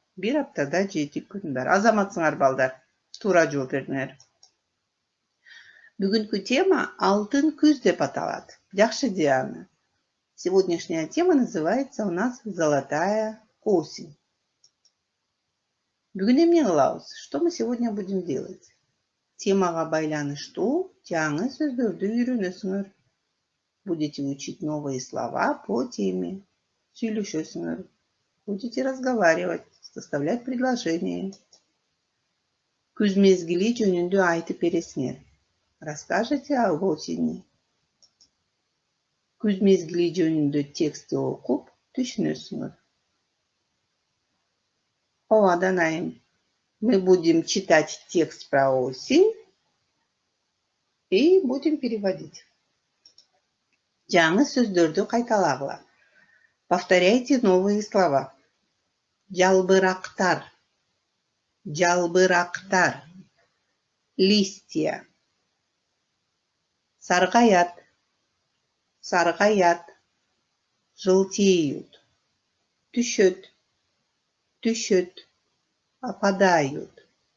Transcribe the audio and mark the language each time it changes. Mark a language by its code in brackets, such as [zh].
[ky] Бир аптада 7 күн бар. Азаматсыңар балдар. Тура жооп бердиңер. Бүгүнкү тема алтын күз деп аталат. Жакшы Диана. [ru] Сегодняшняя тема называется у нас «Золотая осень». [ky] Бүгүн эмне кылабыз? [ru] Что мы сегодня будем делать? [ky] Темага байланыштуу жаңы сөздөрдү үйрөнөсүңөр. [ru] Будете учить новые слова по теме. [ky] Сүйлөшөсүңөр. [ru] Будете разговаривать, составлять предложения. [ky] Күз мезгили жөнүндө айтып бересиңер. [ru] Расскажете об осени. [ky] Күз мезгили жөнүндө текстти окуп түшүнөсүңөр. Ооба, Данайым. [ru] Мы будем читать текст про осень и будем переводить. [ky] Жаңы сөздөрдү кайталагыла. [ru] Повторяйте новые слова. [ky] Жалбырактар. Жалбырактар. [ru] Листья. [ky] Саргаят. Саргаят. [ru] Желтеют. [ky] Түшөт. Түшөт. [ru] Опадают.